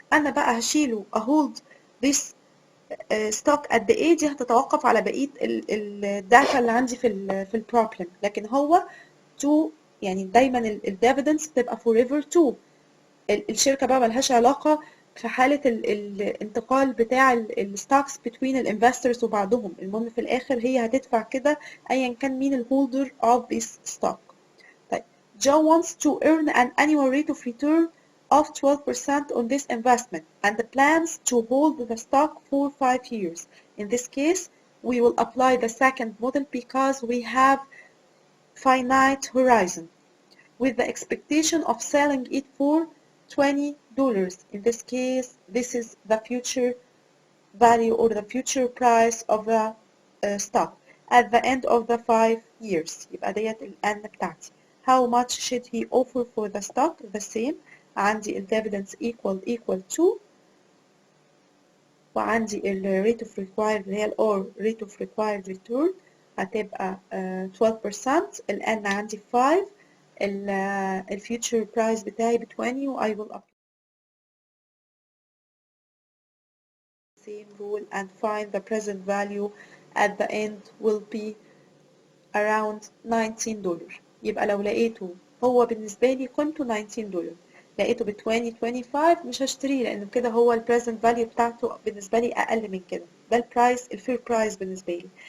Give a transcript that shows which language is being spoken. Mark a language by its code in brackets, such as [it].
[ar] أنا بقى هشيله [en] hold this stock at the age [ar] هتتوقف على بقية الداتا اللي عندي في البروبلم لكن هو to يعني دايما الديفيدنس بتبقى [en] forever to [ar] الشركة بقى ملهاش علاقة في حالة الانتقال بتاع الستوكس between الانفسترز وبعضهم. المهم في الآخر هي هتدفع كده أيا كان مين الهولدر [en] of this stock. طيب Joe wants to earn an annual rate of return of 12% on this investment and plans to hold the stock for 5 years. In this case, we will apply the second model because we have finite horizon with the expectation of selling it for $20. In this case, this is the future value or the future price of the stock at the end of the 5 years. [ar] يبقى ديت ال N بتاعتي. [en] How much should he offer for the stock? The same. [ar] عندي ال [en] dividends equal to [ar] وعندي ال [en] rate of required [ar] اللي هي ال [en] or rate of required return [ar] هتبقى [en] 12%. [ar] ال N عندي 5. [en] ال future price [ar] بتاعي ب 20 و [en] I will apply the same rule and find the present value at the end will be around $19. [ar] يبقى لو لقيته هو بالنسبة لي قيمته $19 لقيته ب 25 مش هشتريه لأن كده هو ال [en] present value [ar] بتاعته بالنسبة لي أقل من كده. ده البرايس الفير برايس بالنسبة لي.